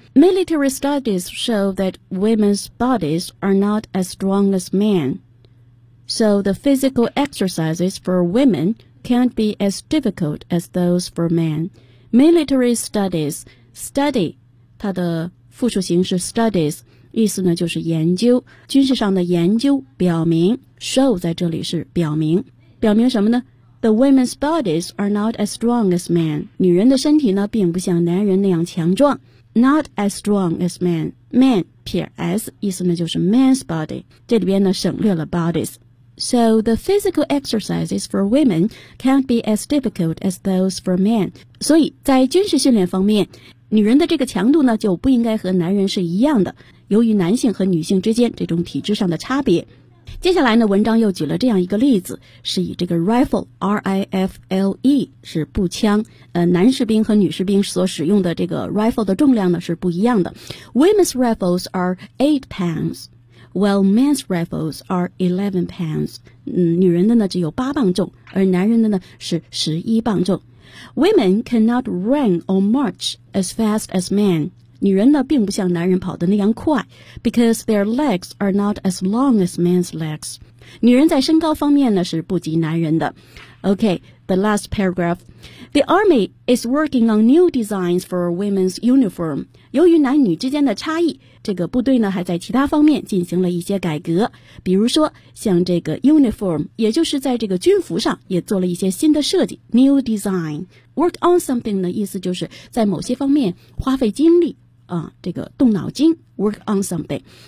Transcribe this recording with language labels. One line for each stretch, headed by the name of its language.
English: Military studies show that women's bodies are not as strong as men, so the physical exercises for womencan't be as difficult as those for men. Military studies, study,
Chinese: 它的复数形式 studies, 意思呢就是研究，军事上的研究表明， show 在这里是表明。表明什么呢？
English: The women's bodies are not as strong as men.
Chinese: 女人的身体呢并不像男人那样强壮。
English: Not as strong as men. Man,
Chinese: 撇
English: s,
Chinese: 意思呢就是
English: man's body.
Chinese: 这里边呢省略了 bodies.
English: So the physical exercises for women can't be as difficult as those for men.
Chinese: 所以在军事训练方面，女人的这个强度呢就不应该和男人是一样的，由于男性和女性之间这种体质上的差别。接下来呢文章又举了这样一个例子，是以这个 rifle, R-I-F-L-E, 是步枪，男士兵和女士兵所使用的这个 rifle 的重量呢是不一样的。
English: Women's rifles are 8 pounds. Well, men's rifles are 11 pounds.
Chinese: 女人的呢只有8磅重，而男人的呢是11磅重。
English: Women cannot run or march as fast as men.
Chinese: 女人呢并不像男人跑得那样快
English: because their legs are not as long as men's legs.
Chinese: 女人在身高方面呢是不及男人的。
English: Okay, the last paragraph. The army is working on new designs for women's uniform.
Chinese: 由于男女之间的差异，这个部队呢还在其他方面进行了一些改革。比如说像这个 uniform, 也就是在这个军服上也做了一些新的设计
English: new design. Work on something
Chinese: 的意思就是在某些方面花费精力、这个动脑筋
English: work on something.